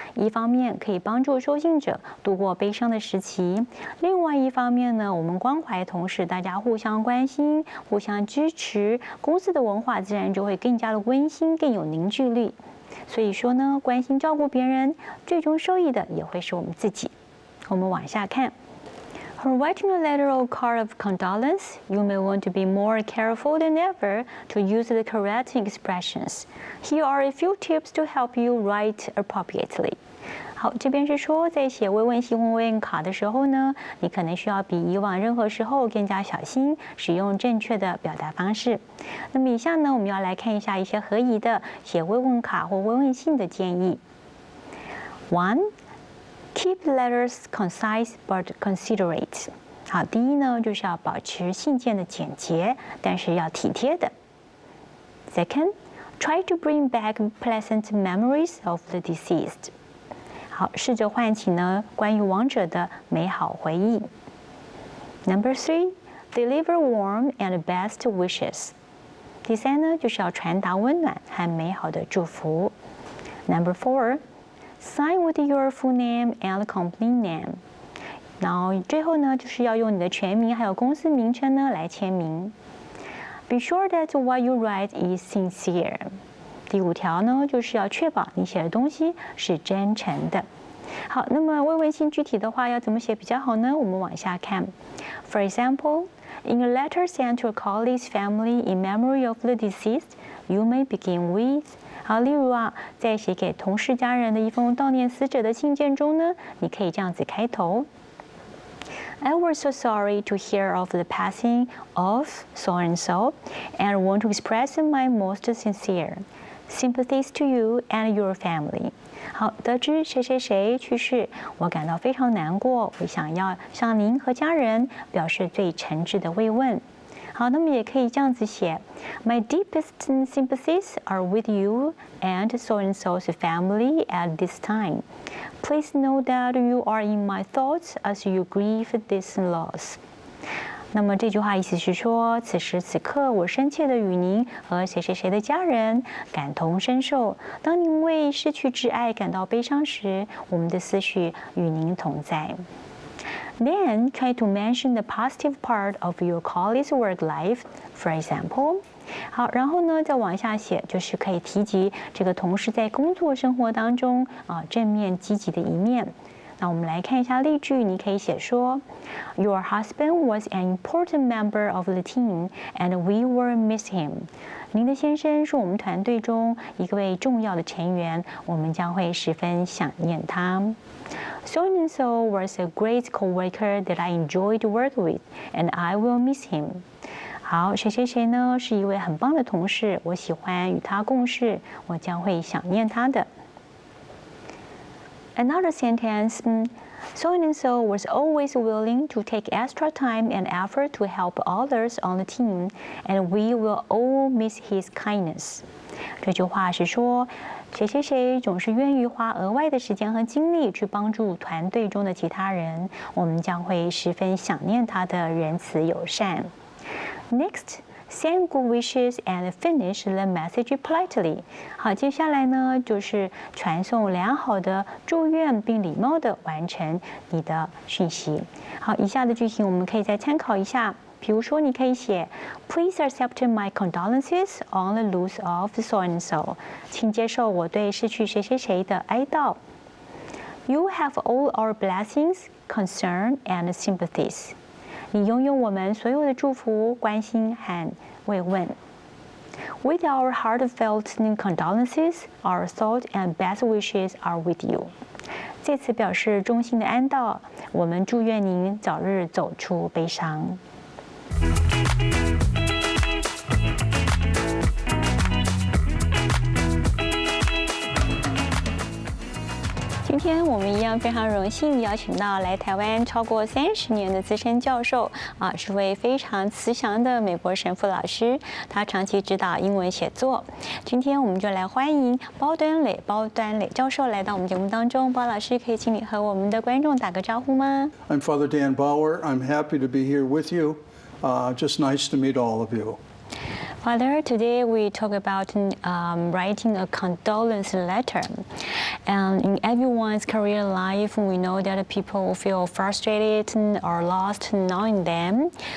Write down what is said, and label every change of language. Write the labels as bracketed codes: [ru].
[zh] 一方面可以帮助收信者度过悲伤的时期，另外一方面呢，我们关怀同事，大家互相关心、互相支持，公司的文化自然就会更加的温馨、更有凝聚力。所以说呢，关心照顾别人，最终受益的也会是我们自己。我们往下看。 [en] When writing a letter or card of condolence, you may want to be more careful than ever to use the correct expressions. Here are a few tips to help you write appropriately. [zh] 好，这边是说，在写慰问信或慰问卡的时候呢，你可能需要比以往任何时候更加小心，使用正确的表达方式。那么以下呢，我们要来看一下一些合宜的写慰问卡或慰问信的建议。 1. [en] Keep letters concise but considerate. [zh] 好，第一呢，就是要保持信件的简洁，但是要体贴的。 [en] Second, try to bring back pleasant memories of the deceased. [zh] 好，试着唤起呢关于亡者的美好回忆。 [en] Number 3, deliver warm and best wishes. [zh] 第三呢，就是要传达温暖和美好的祝福。 [en] Number 4, sign with your full name and company name. [zh] 然后最后呢，就是要用你的全名还有公司名称呢来签名。 [en] Be sure that what you write is sincere. [zh] 第5条呢，就是要确保你写的东西是真诚的。好，那么慰问信具体的话要怎么写比较好呢？我们往下看。 [en] For example, in a letter sent to a colleague's family in memory of the deceased, you may begin with. [zh] 好，例如啊，在写给同事家人的一封悼念死者的信件中呢，你可以这样子开头。 [en] I was so sorry to hear of the passing of so and so, and want to express my most sincere sympathies to you and your family. [zh] 好，得知谁谁谁去世，我感到非常难过，我想要向您和家人表示最诚挚的慰问。好，那么也可以这样子写 [en] ：My deepest sympathies are with you and so and so's family at this time. Please know that you are in my thoughts as you grieve this loss. [zh] 那么这句话意思是说，此时此刻，我深切的与您和谁谁谁的家人感同身受。当您为失去挚爱感到悲伤时，我们的思绪与您同在。 [en] Then try to mention the positive part of your colleague's work life, for example. [zh] 好，然后呢，再往下写，就是可以提及这个同事在工作生活当中正面积极的一面。那我们来看一下例句，你可以写说 [en] ，Your husband was an important member of the team, and we will miss him. [zh] 您的先生是我们团队中一位重要的成员，我们将会十分想念他。 [en] So and so was a great coworker that I enjoyed work with, and I will miss him. [zh] 好，谁谁谁呢是一位很棒的同事，我喜欢与他共事，我将会想念他的。 [en] Another sentence, so and so was always willing to take extra time and effort to help others on the team, and we will all miss his kindness. [zh] 这句话是说，谁谁谁总是愿意花额外的时间和精力去帮助团队中的其他人，我们将会十分想念他的仁慈友善。 [en] Next, send good wishes and finish the message politely. [zh] 好，接下来呢就是传送良好的祝愿，并礼貌地完成你的讯息。好，以下的句型我们可以再参考一下。比如说，你可以写 [en] Please accept my condolences on the loss of so and so. [zh] 请接受我对失去谁谁谁的哀悼。 [en] You have all our blessings, concern, and sympathies. [zh] 你拥有我们所有的祝福、关心和慰问。 [en] With our heartfelt condolences, our thoughts and best wishes are with you. [zh] 借此表示衷心的安悼，我们祝愿您早日走出悲伤。今天我们一样非常荣幸邀请到来台湾超过30年的资深教授是位非常慈祥的美国神父老师，他长期指导英文写作。今天我们就来欢迎包端磊教授来到我们节目当中。包老师，可以请你和我们的观众打个招呼吗？ [en] I'm Father Dan Bauer. I'm happy to be here with you. Just nice to meet all of you. Father, today we talk about writing a condolence letter. And in everyone's career life, we know that people feel frustrated or lost knowing them.